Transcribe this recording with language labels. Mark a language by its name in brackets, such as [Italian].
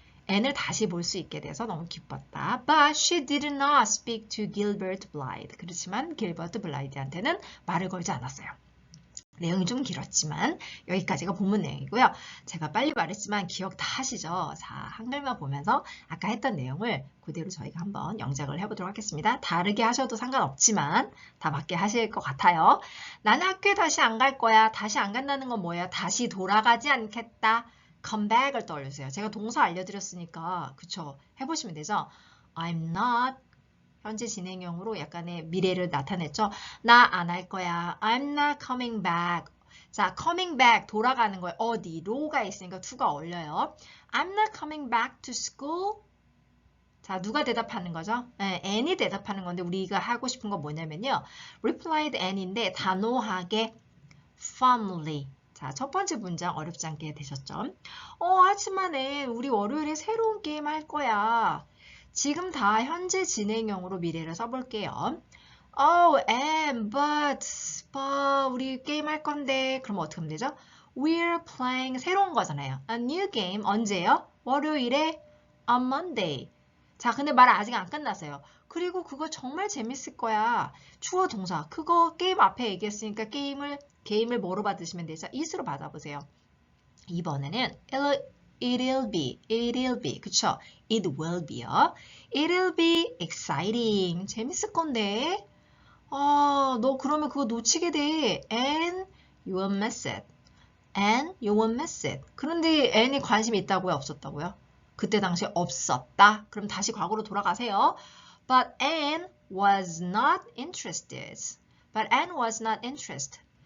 [Korean] Anne을 다시 볼 수 있게 돼서 너무 기뻤다. [English] But she did not speak to Gilbert Blythe. [Korean] 그렇지만 길버트 블라이드한테는 말을 걸지 않았어요. 내용이 좀 길었지만 여기까지가 본문 내용이고요. 제가 빨리 말했지만 기억 다 하시죠? 자, 한글만 보면서 아까 했던 내용을 그대로 저희가 한번 영작을 해보도록 하겠습니다. 다르게 하셔도 상관없지만 다 맞게 하실 것 같아요. 나는 학교에 다시 안 갈 거야. 다시 안 간다는 건 뭐예요? 다시 돌아가지 않겠다. come back을 떠올려주세요. 제가 동사 알려드렸으니까 그쵸? 해보시면 되죠? [English] I'm not [Korean] 현재 진행형으로 약간의 미래를 나타냈죠. 나 안 할 거야. [English] I'm not coming back. [Korean] 자, coming back 돌아가는 거예요. 어디로가 있으니까 to가 어울려요. [English] I'm not coming back to school. [Korean] 자, 누가 대답하는 거죠? 네, Anne이 대답하는 건데 우리가 하고 싶은 건 뭐냐면요. replied Anne인데 단호하게 firmly. 자, 첫 번째 문장 어렵지 않게 되셨죠? 하지만 Anne, 우리 월요일에 새로운 게임 할 거야. 지금 다 현재 진행형으로 미래를 써볼게요. Anne, but 우리 게임 할 건데 그럼 어떻게 하면 되죠? [English] We're playing [Korean] 새로운 거잖아요. [English] A new game [Korean] 언제요? 월요일에 [English] on Monday. [Korean] 자, 근데 말 아직 안 끝났어요. 그리고 그거 정말 재밌을 거야. 추워 동사. 그거 게임 앞에 얘기했으니까 게임을 뭐로 받으시면 되죠? it으로 받아보세요. 이번에는 it'll be, 그쵸? [English] It will be요. It'll be exciting. [Korean] 재밌을 건데. 너 그러면 그거 놓치게 돼. [English] And you will miss it. And you will miss it. [Korean] 그런데 Anne이 관심이 있다고요? 없었다고요? 그때 당시에 없었다. 그럼 다시 과거로 돌아가세요. [English] But Anne was not interested. But Anne was not interested.